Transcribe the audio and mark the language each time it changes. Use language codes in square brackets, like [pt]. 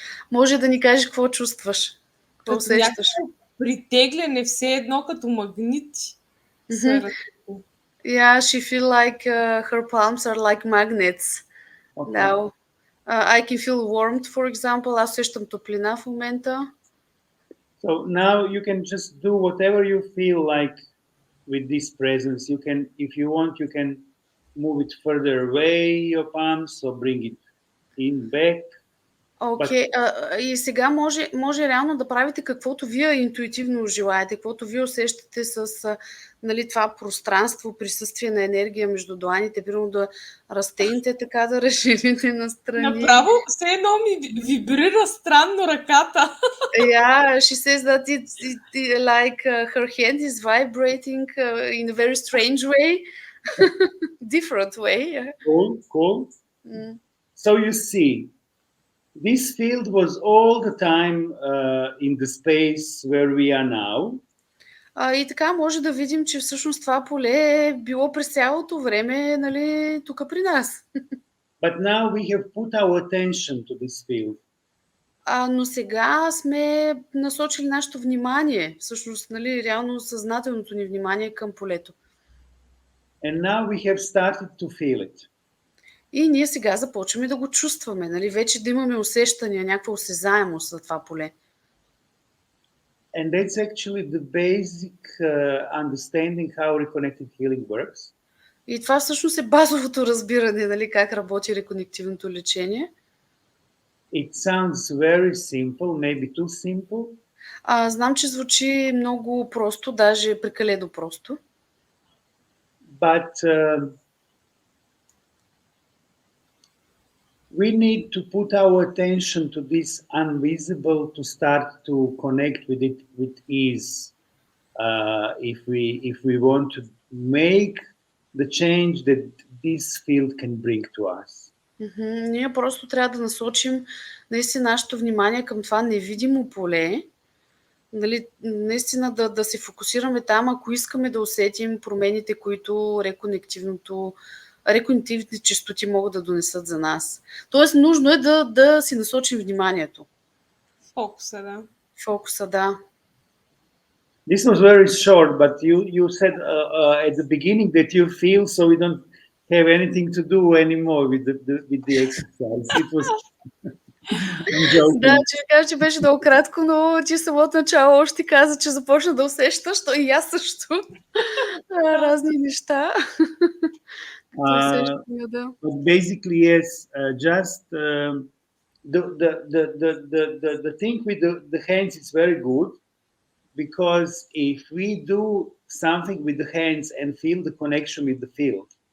[bg] Може да ни кажеш какво чувстваш, какво усещаш. Притегляне, все едно като магнити. [en] Yeah, she feel like her palms are like magnets. Okay. Now, I can feel warmth, for example. [bg] Аз усещам топлина в момента. [en] So now you can just do whatever you feel like with this presence. You can, if you want, you can move it further away, your palms, or bring it in back. [bg] Окей, и сега може реално да правите каквото вие интуитивно желаете, каквото вие усещате с нали, това пространство, присъствие на енергия между дланите, примерно да разтегнете така, да разширите настрани. Направо все едно ми вибрира странно ръката. [en] Yeah, she says that it like her hand is vibrating in a very strange way, different way. Cool. So you see, this field was all the time in the space where we are now. [bg] И така може да видим, че всъщност това поле е било през цялото време, нали, тук при нас. [en] But now we have put our attention to this field. [bg] Но сега сме насочили нашето внимание, всъщност, нали, реално съзнателното ни внимание към полето. [en] And now we have started to feel it. [bg] И ние сега започваме да го чувстваме, нали, вече да имаме усещания, някаква осезаемост за това поле. [en] And that's actually the basic understanding how reconnected healing works. [bg] И това всъщност е базовото разбиране, нали, как работи реконективното лечение. [en] It sounds very simple, maybe too simple. [bg] Знам, че звучи много просто, даже прекалено просто. [en] But we need to put our attention to this invisible to start to connect with it with ease. If we want to make the change that this field can bring to us. [bg] Ние просто трябва да насочим наистина нашето внимание към това невидимо поле, нали, наистина да се фокусираме там, ако искаме да усетим промените, които реконективните честоти могат да донесат за нас. Тоест, нужно е да си насочим вниманието. Фокуса, да. [en] This was very short, but you said at the beginning that you feel so we don't have anything to do anymore with the exercise. It was [bg] да, че кажа, че беше много кратко, но ти самото начало още каза, че започна да усещаш, то и аз също. Разни неща. [en] But basically, yes, just the thing with the hands is very good, because if we do something with the hands and feel the connection with the field,